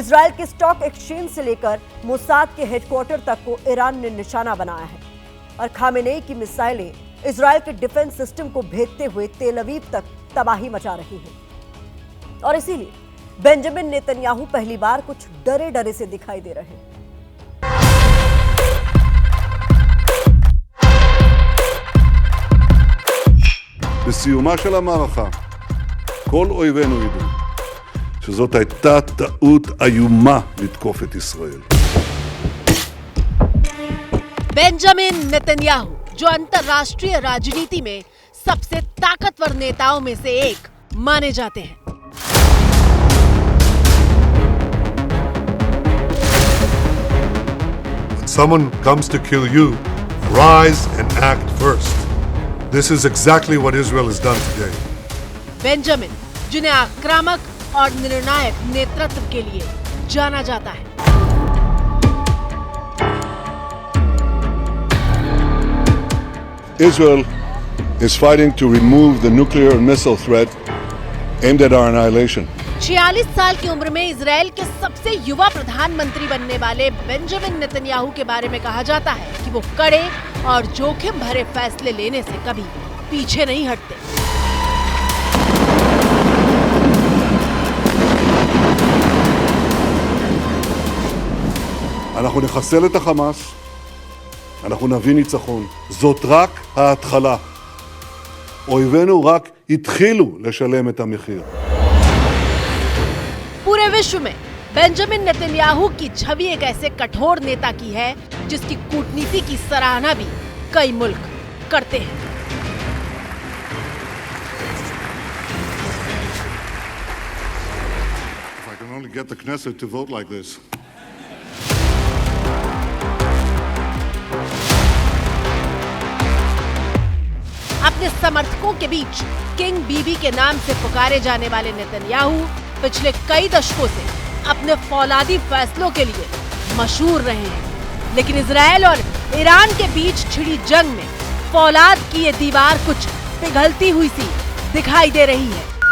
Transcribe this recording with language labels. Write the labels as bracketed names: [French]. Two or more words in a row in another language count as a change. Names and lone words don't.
[Hindi] इजराइल के [English] stock exchange [Hindi] से लेकर मोसाद के हेडक्वार्टर तक को ईरान ने निशाना बनाया है और खामेनेई की मिसाइलें इजराइल के [English] defense system [Hindi] को भेदते हुए तेल अवीव तक तबाही मचा रही हैं। और इसीलिए बेंजामिन नेतन्याहू पहली बार कुछ डरे डरे से दिखाई दे रहे हैं। [Hebrew] בסיומה של המערכה, כל אויבינו ידעו שזאת הייתה טעות איומה לתקוף את ישראל. [Hindi] बेंजामिन नेतन्याहू, जो अंतर्राष्ट्रीय राजनीति में सबसे ताकतवर नेताओं में से एक माने जाते हैं, [English] When someone comes to kill you, rise and act first. This is exactly what Israel has done today. [Hindi] बेंजामिन, जिन्हें आक्रामक और निर्णायक नेतृत्व के लिए जाना जाता है। [English] Israel is fighting to remove the nuclear and missile threat aimed at our annihilation. [Hindi] 46 साल की उम्र में इजराइल के सबसे युवा प्रधानमंत्री बनने वाले बेंजामिन नेतन्याहू के बारे में कहा जाता है कि वो कड़े और जोखिम भरे फैसले लेने से कभी पीछे नहीं हटते। [Hebrew] אנחנו נחסל את החמאס, אנחנו נביא ניצחון. זאת רק ההתחלה. אויבינו רק התחילו לשלם את המחיר. [Hindi] पूरे विश्व में बेंजामिन नेतन्याहू की छवि एक ऐसे कठोर नेता की है जिसकी कूटनीति की सराहना भी कई मुल्क करते हैं। [English] If I can only get the Knesset to vote like this. [Hindi] अपने समर्थकों के बीच किंग बीबी के नाम से पुकारे जाने वाले नेतन्याहू पिछले कई दशकों से अपने फौलादी फैसलों के लिए मशहूर रहे हैं, लेकिन इजराइल और ईरान के बीच छिड़ी जंग में फौलाद की ये दीवार कुछ पिघलती हुई सी दिखाई दे रही है।